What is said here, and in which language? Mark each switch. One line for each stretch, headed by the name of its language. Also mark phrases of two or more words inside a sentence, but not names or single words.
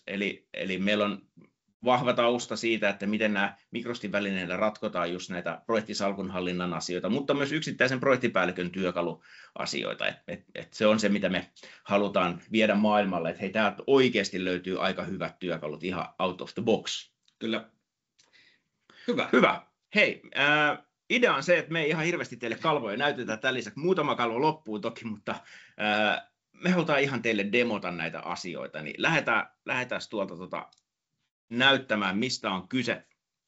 Finnish: Eli meillä on vahva tausta siitä, että miten nämä Microsoftin välineillä ratkotaan just näitä projektisalkunhallinnan asioita, mutta myös yksittäisen projektipäällikön työkaluasioita. Et se on se, mitä me halutaan viedä maailmalle, että hei, täältä oikeasti löytyy aika hyvät työkalut ihan
English: out of the box.
Finnish: Kyllä. Hyvä. Hei, idea on se, että me ei ihan hirveästi teille kalvoja näytetään tämän lisäksi. Muutama kalvo loppuu toki, mutta me halutaan ihan teille demota näitä asioita, niin lähdetään tuolta näyttämään, mistä on kyse.